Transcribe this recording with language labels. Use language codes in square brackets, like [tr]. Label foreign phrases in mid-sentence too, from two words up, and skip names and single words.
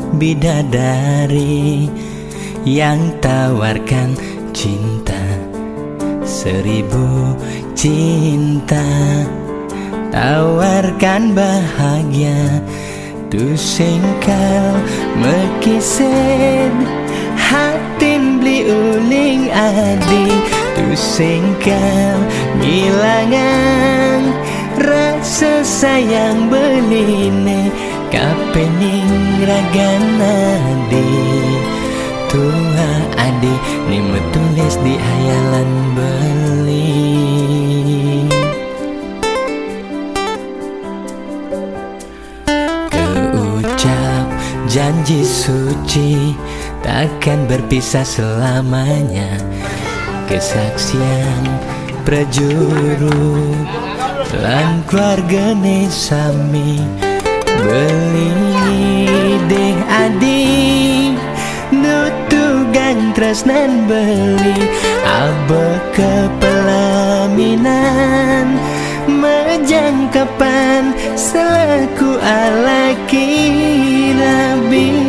[id] bidadari yang tawarkan cinta, 1000 cinta, tawarkan bahagia. [ban] Tu singkal mekisen hatin beli uling adi. Tu singkal ngilangan rasa sayang beline kapening ragana di tua adi nimu tulis di hayalan beli. [id] Keucap janji suci takkan berpisah selamanya. [ban] Kesaksian prajuru lan keluargane sami beli deh adi nutugan tresnan beli abe kepelaminan majangkapan selaku alaki nabi.